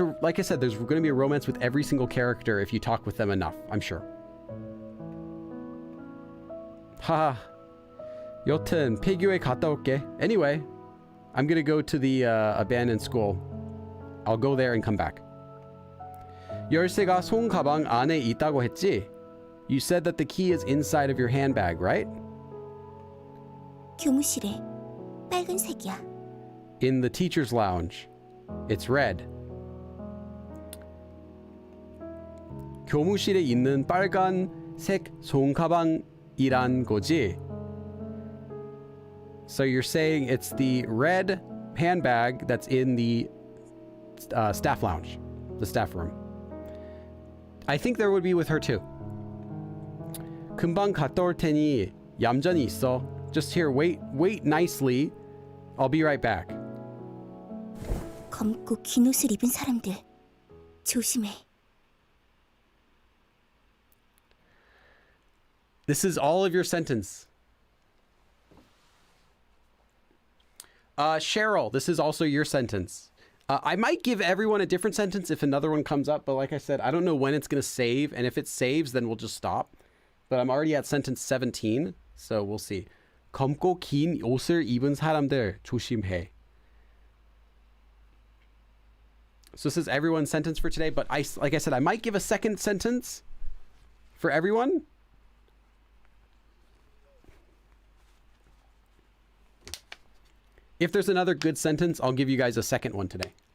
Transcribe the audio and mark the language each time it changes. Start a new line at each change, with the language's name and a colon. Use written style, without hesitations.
English: Like I said, there's going to be a romance with every single character if you talk with them enough, I'm sure.
Korean: 하하. 여튼 폐교에 갔다 올게.
English: Anyway, I'm going to go to the abandoned school. I'll go there and come back.
Korean: 열쇠가 손 가방 안에 있다고 했지?
English: You said that the key is inside of your handbag, right?
Korean: 교무실에 빨간색이야.
English: In the teacher's lounge. It's red.
Korean: 교무실에 있는 빨간색 손가방이란 거지?
English: So you're saying it's the red handbag that's in the staff lounge, the staff room. I think there would be with her too.
Korean: 금방 갔다 올 테니 얌전히 있어.
English: Just here, wait nicely. I'll be right back.
Korean: 검고 긴 옷을 입은 사람들 조심해.
English: This is all of your sentence. Cheryl, this is also your sentence. I might give everyone a different sentence if another one comes up, but like I said, I don't know when it's going to save, and if it saves, then we'll just stop. But I'm already at sentence 17, so we'll see.
Korean: 검고 긴 옷을 입은 사람들 조심해.
English: So this is everyone's sentence for today, but like I said, I might give a second sentence for everyone. If there's another good sentence, I'll give you guys a second one today.